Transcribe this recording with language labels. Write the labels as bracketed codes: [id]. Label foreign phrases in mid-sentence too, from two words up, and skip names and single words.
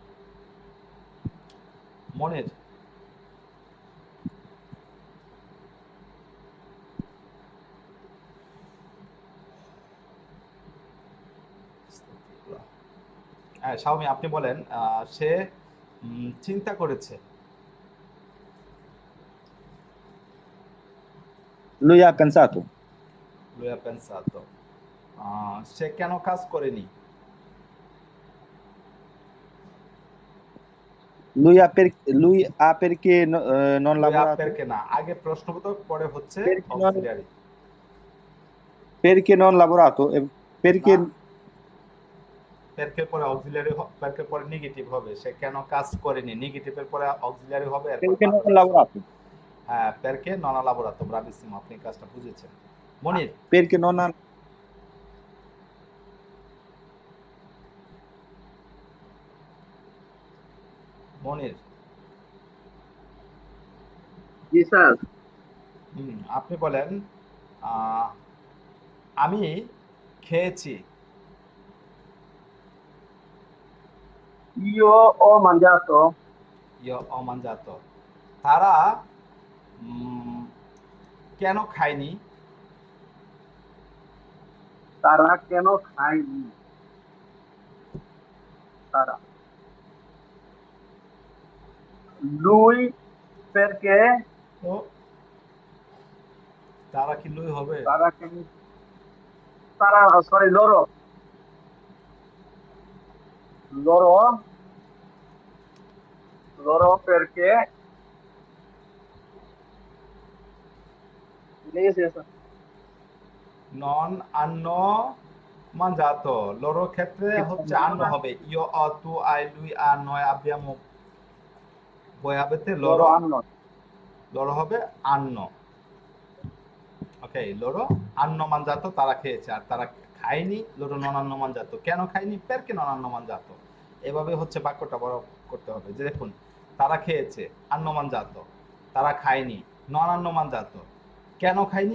[bn] মনির, হ্যাঁ শাওমি, আপনি বলেন। সে চিন্তা করেছে। [it] lui ha pensato, luia pensato. [bn] সে কেন কাজ করেনি? [it] lui ha perché non [bn] লুয়া [it] lavorato, [bn] পেরকে না, আগে প্রশ্নবোধক, পরে হচ্ছে [it] perché non, [bn] অক্সিলিয়ারি। [it] perché non lavorato e perché [bn] না, পেরকের পরে অক্সিলিয়ারি, পেরকের পরে নেগেটিভ হবে। সে কেন কাজ করেনি, নেগেটিভের পরে অক্সিলিয়ারি হবে, এরপর [it] perché non [bn] বাক্যটা [it] ha [bn] শুরু। [it] lavorato, [bn] হ্যাঁ, [it] perché non lavorato, [bn] ব্রাভিসিমো, আপনি কাজটা বুঝেছেন। মনির, [it] perché non ha [bn] মনির, জি স্যার। আপনি বলেন। আহ, আমি খেয়েছি। [it] Io ho mangiato. io homangiato. [bn] তারা উম, কেন খায়নি? তারা কেন খায়নি? [it] তারা। Lui perché [bn] তো তারা কি লুই হবে? তারা কেন তারা সরি [it] loro loro loro perché [bn] লেগেছে স্যার। [it] non hanno mangiato. [bn] লরোর ক্ষেত্রে হচ্ছে আন্ন হবে। [it] io ho tu hai lui ha noi abbiamo voi avete loro [bn] লরো, [it] hanno [bn] লরো হবে আন্ন। ওকে, [it] loro hanno mangiato, [bn] তারা খেয়েছে। আর তারা খায়নি, [it] loro nonhanno mangiato. [bn] কেন খায়নি? [it] perché nonhanno mangiato. [bn] এভাবে হচ্ছে বাক্যটা বড় করতে হবে। যে দেখুন, তারা খেয়েছে, [it] hanno mangiato. [bn] তারা খায়নি, [it] nonhanno mangiato. [bn] কেন খায়নি?